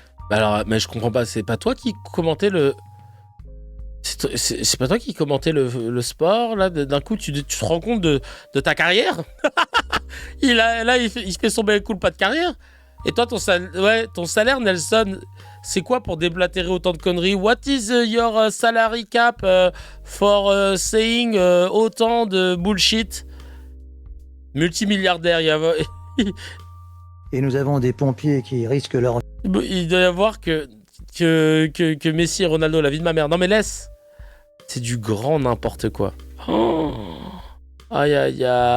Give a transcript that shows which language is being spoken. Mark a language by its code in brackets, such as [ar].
[fr] Alors, mais je comprends pas, c'est pas toi qui commentais le... C'est pas toi qui commentais le sport, là, d'un coup, tu te rends compte de ta carrière. Il se fait son bel coup, pas de carrière. Et toi, ton salaire, Nelson, c'est quoi pour déblatérer autant de conneries? [en] What is your salary cap for saying [fr] autant de [en] bullshit? [fr] Multimilliardaire, il y a... Et nous avons des pompiers qui risquent leur... Il doit y avoir que Messi et Ronaldo, la vie de ma mère. Non mais laisse. C'est du grand n'importe quoi. Oh. Aïe aïe aïe.